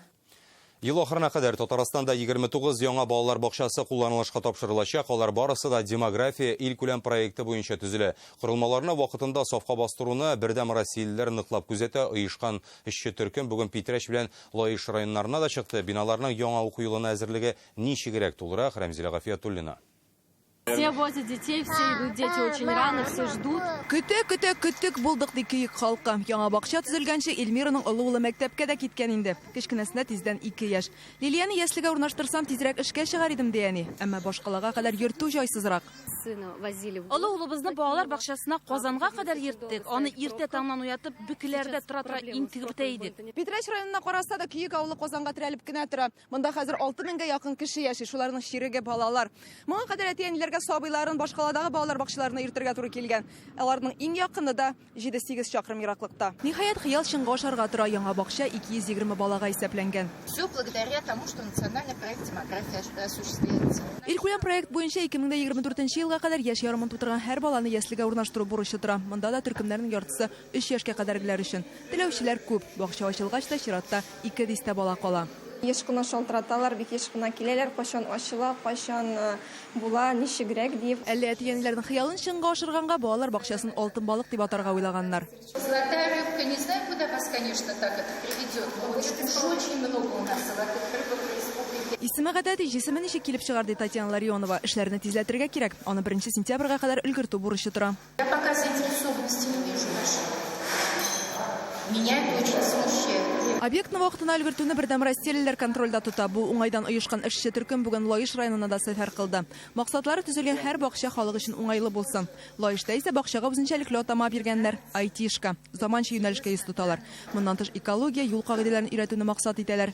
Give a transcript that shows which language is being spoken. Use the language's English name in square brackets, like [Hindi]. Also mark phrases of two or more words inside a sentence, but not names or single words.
[Tatar] Ел ахырына кадәр Татарстанда 29 яңа балалар бакчасы кулланылышка тапшырылачак. Алар барысы да демография илкүләм проекты буенча төзелә. Корылмаларны вакытында сафка бастыруны бердәм россиялеләр ныклап күзәтә. Оешкан эшче төркем бүген Питрәч белән Лаиш районнарына да чыкты. Биналарның яңа уку елына әзерлеге ничегрәк тулырак, Рәмзилә Гафиятуллина. [Russian] Все возят детей, все идут дети очень рано, все ждут. [Tatar] Көтек булдык ди кийек халкы. Яңа бакча төзелгәнче Эльмираның олы улы мәктәпкә дә киткән инде. Кечкенәсенә тиздән 2 яшь. Лилияны яслегә урнаштырсам тизрәк эшкә чыгар идем дияни. Әмма башкалага кадәр йөртү җайсызрак. Олы улыбызны балалар бакчасына Казанга кадәр йөрттек. Аны иртә таңнан уятып, бөкеләрдә тора интегеп бетә идек. Питрәч районына караса да кийек авылы Казанга терәлеп кенә тора. Монда хәзер 6000-гә якын кеше яши, шуларның чиреге балалар. Моңа кадәр әтиәниләргә сабыйларын башкаладагы балалар бакчаларына йөртергә туры килгән. Аларның иң якыны да 7-8 чакрым ераклыкта. Ниһаять, хыял чынга ашарга тора яңа бакча 220 балага исәпләнгән. [Russian] Все благодаря тому, что национальный проект демография осуществляется. [Tatar] Илкүләм проект буенча 2024 елга кадәр яшь ярымын тутырган һәр баланы яслегә урнаштыру бурычы тора. Монда да төркемнәрнең яртысы 3 яшькә кадәргеләр өчен. Теләүчеләр күп. Бакча ачылгач та чиратта 200 бала кала. Еш кына шалтыраталар, бик еш кына киләләр, кайчан ачыла, кайчан була, ничегрәк дип. Әллә әтиәниләрнең хыялын чынга ашырганга балалар бакчасын алтын балык дип атарга уйлаганнар. [Russian] Золотая рыбка, не знаю, куда вас, конечно, так это приведет, но очень много у нас золотых рыбок в республике. [Tatar] Исеме гадәти җисеме ничек килеп чыгар ди Татьяна Ларионова. Эшләрне тизләтергә кирәк. Аны 1 сентябрьгә кадәр өлгертү бурычы тора. [Russian] Я пока заинтересованности не вижу нашей. Меня это очень смущает. [Tatar] Объектны вакытына өлгертүне бердәм россиялеләр контрольдә тота. Бу уңайдан оешкан эшче төркем бүген Лаиш районына да сәфәр кылды. Максатлары төзелгән һәр бакча халык өчен уңайлы булсын. Лаишта исә бакчага үзенчәлекле атама биргәннәр – IT-шка. Заманча юнәлешкә йөз тоталар. Моннан тыш экология, юл кагыйдәләрен өйрәтүне максат итәләр.